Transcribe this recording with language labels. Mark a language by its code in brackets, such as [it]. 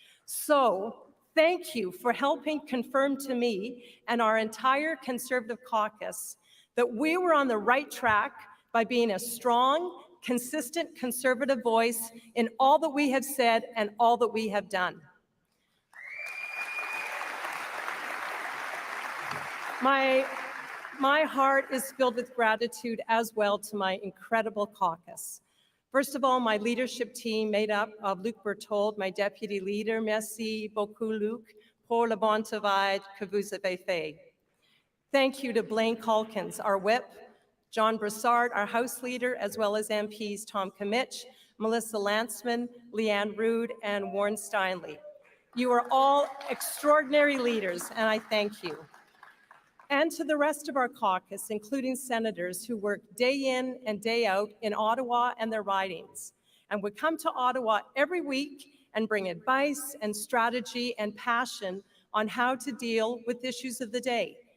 [en] So, thank you for helping confirm to me and our entire Conservative caucus that we were on the right track by being a strong, consistent Conservative voice in all that we have said and all that we have done. My heart is filled with gratitude as well to my incredible caucus. First of all, my leadership team made up of Luc Berthold, my deputy leader. [fr] Merci beaucoup, Luc, pour le bon travail que vous avez fait. [en] Thank you to Blaine Calkins, our whip, John Brassard, our House leader, as well as MPs Tom Kimmich, Melissa Lantzman, Leanne Rood, and Warren Steinley. You are all extraordinary leaders, and I thank you. And to the rest of our caucus, including senators who work day in and day out in Ottawa and their ridings, and would come to Ottawa every week and bring advice and strategy and passion on how to deal with issues of the day.